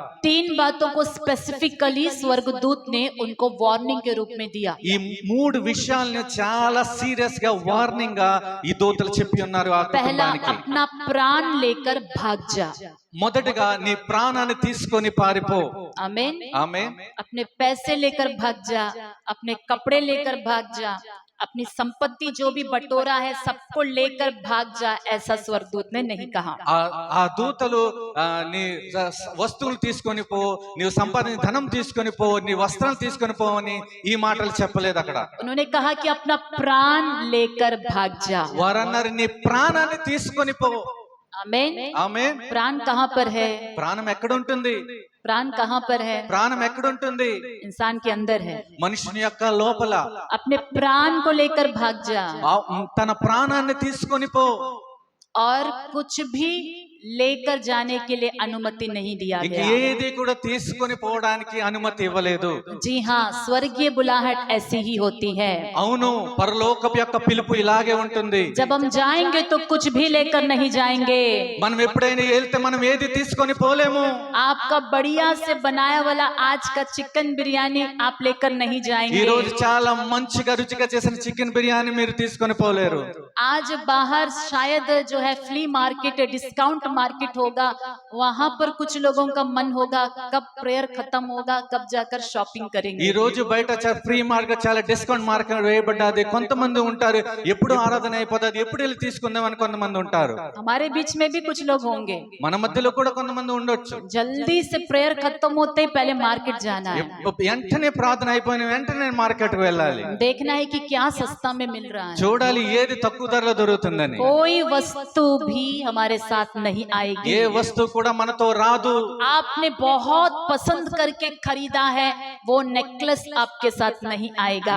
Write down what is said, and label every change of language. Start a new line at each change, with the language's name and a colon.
Hindi: 3 बातों को स्पेसिफिकली स्वर्गदूत ने उनको वार्निंग के रूप में दिया।
Telugu: ఈ 3 విషయాలను చాలా సీరియస్ గా వార్నింగ్ గా ఈ దూతలు చెప్పి ఉన్నారు ఆ
Hindi: पहला,
Telugu: కుటుంబానికి.
Hindi: अपना प्राण लेकर भाग जा।
Telugu: మొదటగా నీ ప్రాణాన్ని తీసుకొని పారిపో.
Hindi: आमीन।
Telugu: ఆమేన్.
Hindi: अपने पैसे लेकर भाग जा, अपने कपड़े लेकर भाग जा, अपनी संपत्ति जो भी बटोरा है सबको लेकर भाग जा, ऐसा स्वर्गदूत ने नहीं कहा।
Telugu: ఆ దూతలు నీ వస్తువులు తీసుకొని పో, నీవు సంపాదించిన ధనం తీసుకొని పో, నీ వస్త్రాలు తీసుకొని పో అని ఈ మాటలు చెప్పలేదు అక్కడ.
Hindi: उन्होंने कहा कि अपना प्राण लेकर भाग जा।
Telugu: వారన్నారు, నీ ప్రాణాన్ని తీసుకొని పో.
Hindi: आमेन।
Telugu: ఆమేన్.
Hindi: प्राण कहाँ पर है?
Telugu: ప్రాణం ఎక్కడ ఉంటుంది?
Hindi: प्राण कहाँ पर है?
Telugu: ప్రాణం ఎక్కడ ఉంటుంది?
Hindi: इंसान के अंदर है।
Telugu: మనుషుని యొక్క లోపల.
Hindi: अपने प्राण को लेकर भाग जा
Telugu: తన ప్రాణాన్ని తీసుకొని పో.
Hindi: और कुछ भी लेकर जाने के लिए अनुमति नहीं दिया
Telugu: ఇక
Hindi: गया।
Telugu: ఏది కూడా తీసుకొని పోవడానికి అనుమతి ఇవ్వలేదు.
Hindi: जी हाँ, स्वर्गीय बुलाहट ऐसी ही होती है।
Telugu: అవును, పరలోకపు యొక్క పిలుపు ఇలాగే ఉంటుంది.
Hindi: जब हम जाएंगे तो कुछ भी लेकर नहीं जाएंगे।
Telugu: మనం ఎప్పుడైనా వెళ్తే మనం ఏది తీసుకొని పోలేము.
Hindi: आपका बढ़िया से बनाया वाला आज का चिकन बिरयानी आप लेकर नहीं
Telugu: ఈ
Hindi: जाएंगे।
Telugu: రోజు చాలా మంచిగా రుచిగా చేసిన చికెన్ బిర్యానీ మీరు తీసుకొని పోలేరు.
Hindi: आज बाहर शायद जो है फ्ली मार्केट, डिस्काउंट मार्केट होगा, वहां पर कुछ लोगों का मन होगा कब प्रेयर खत्म होगा, कब जाकर शॉपिंग
Telugu: ఈ
Hindi: करेंगे।
Telugu: రోజు బయట ఫ్రీ మార్కెట్, చాలా డిస్కౌంట్ మార్కెట్ వేయబడ్డది. కొంతమంది ఉంటారు ఎప్పుడు ఆరాధన అయిపోతుంది, ఎప్పుడు వెళ్ళి తీసుకుందాం అని కొంతమంది ఉంటారు.
Hindi: हमारे बीच में भी कुछ लोग होंगे,
Telugu: మన మధ్యలో కూడా కొంతమంది ఉండొచ్చు.
Hindi: जल्दी से प्रेयर खत्म होते ही पहले मार्केट जाना है,
Telugu: వెంటనే ప్రార్థన అయిపోయిన వెంటనే మార్కెట్ కు వెళ్ళాలి.
Hindi: देखना है कि क्या सस्ता में मिल रहा है।
Telugu: చూడాలి ఏది తక్కువ ధరలో దొరుకుతుందని.
Hindi: कोई वस्तु भी हमारे साथ नहीं आएगी।
Telugu: ఏ వస్తువు కూడా మనతో రాదు.
Hindi: आपने बहुत पसंद करके खरीदा है, वो नेकलेस आपके साथ नहीं आएगा।